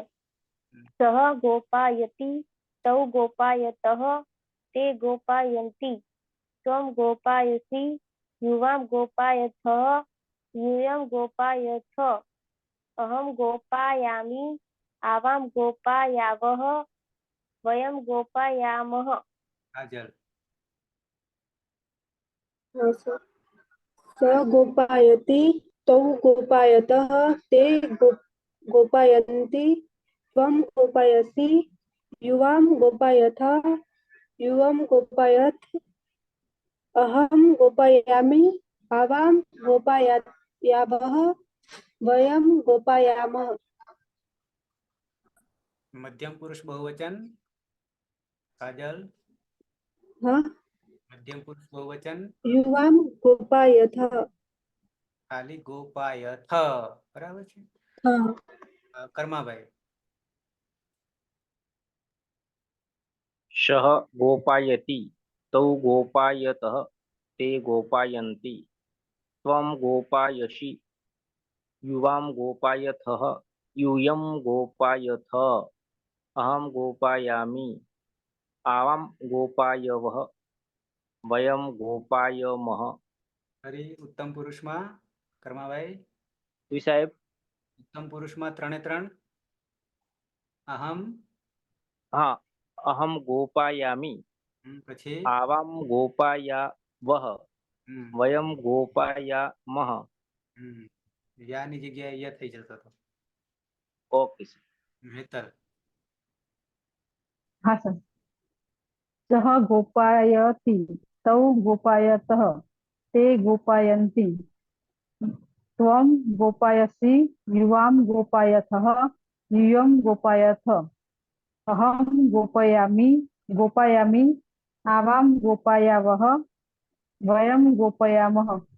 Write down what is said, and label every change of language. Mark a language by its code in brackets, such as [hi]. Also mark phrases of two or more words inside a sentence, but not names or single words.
[sa] सह गोपायति तौ गोपायतः ते गोपायन्ति त्वम गोपायसी युवाम गोपायथ यूयं गोपायथ अहम गोपायामि आवाम गोपायावह वयम गोपायामः. [gu] કાજલ. [hi] हाँ सर। [sa] स गोपायति तौ गोपायतः ते गोपायन्ति त्वं गोपायसि युवां गोपायथ युवं गोपायथ अहं गोपायामि आवां गोपायावः वयं गोपायामः। [hi] मध्यम पुरुष बहुवचन काजल. हाँ मध्यम पुरुष बहुवचन [sa] युवां गोपायथ। [gu] ખાલી ગોપાયથ બરાબર છે. [hi] हाँ [gu] કર્માભાઈ. [sa] सः गोपायति तौ गोपायतः ते गोपायन्ति त्वं गोपायसि युवां गोपायथः यूयं गोपायथ अहं गोपायामि आवां गोपायवः वयं गोपायमः। [gu] ફરી ઉત્તમ પુરુષમાં કર્માભાઈ. જી સાહેબ. ઉત્તમ પુરુષમાં 3 અહમ. [sa] હા, अहम गोपायामि [gu] પછી [sa] आवाम गोपायावह वयम गोपायामह. [gu] યાની જગ્યાએ ય થઈ જતો હતો. [en] okay sir. [gu] હેતલ. [hi] हाँ सर। [sa] सः गोपायति तौ गोपायतः ते गोपायन्ति त्वं गोपायसि युवां गोपायथः यूयं गोपायथ अहं गोपायामि आवां गोपायावः वयं गोपायामः।